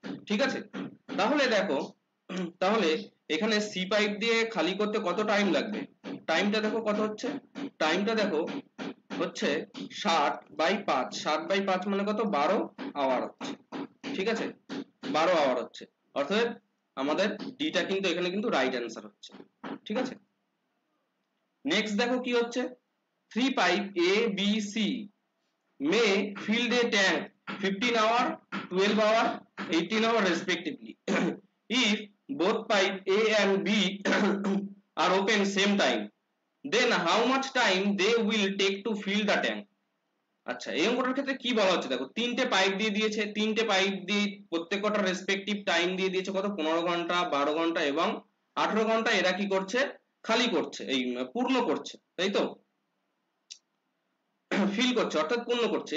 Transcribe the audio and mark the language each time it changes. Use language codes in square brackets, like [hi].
[bn] ঠিক আছে, তাহলে দেখো, তাহলে এখানে সি পাইপ দিয়ে খালি করতে কত টাইম লাগবে, টাইমটা দেখো কত হচ্ছে, টাইমটা দেখো হচ্ছে 60/5, 60/5 মানে কত, 12 আওয়ার হচ্ছে। ঠিক আছে, 12 আওয়ার হচ্ছে, অর্থাৎ আমাদের ডিটা কিন্তু এখানে কিন্তু রাইট অ্যান্সার হচ্ছে। ঠিক আছে, নেক্সট দেখো কি হচ্ছে, [en] 3 pipe A B C may fill a tank 15 hour, 12 hour, 18 hour respectively if both pipe A and B are open same time, then how much time they will take to fill the tank? [bn] আচ্ছা, এই অঙ্কটার ক্ষেত্রে কি বলা হচ্ছে দেখো, তিনটে pipe দিয়ে দিয়েছে, তিনটে পাইপ দিয়ে প্রত্যেকটার রেসপেক্টিভ টাইম দিয়ে দিয়েছে কত, 15 ঘন্টা, 12 ঘন্টা এবং 18 ঘন্টা। এরা কি করছে, খালি করছে, এই পূর্ণ করছে, তাই তো, ফিল করছে অর্থাৎ পূর্ণ করছে।